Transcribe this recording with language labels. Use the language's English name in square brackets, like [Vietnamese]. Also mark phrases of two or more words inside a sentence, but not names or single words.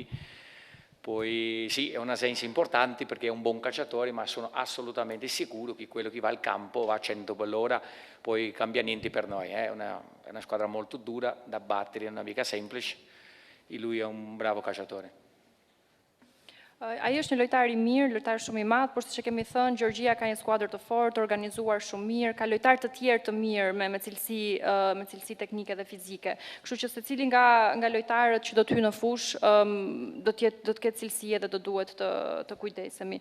[Italian] Poi sì, è un'assenza importante perché è un buon calciatore, ma sono assolutamente sicuro che quello che va al campo va a 100 per l'ora, poi cambia niente per noi. È una squadra molto dura da battere, non è mica semplice e lui è un bravo calciatore. [Albanian] Ai është një lojtar I mirë, lojtar shumë I madh, por siç e kemi thënë, Gjeorgjia ka një skuadër të fortë, organizuar shumë mirë, ka lojtarë të tjerë të mirë me cilësi teknike dhe fizike. Kështu që secili nga lojtarët që do të hyjnë në fushë do të ketë cilësi edhe do duhet të kujdesemi.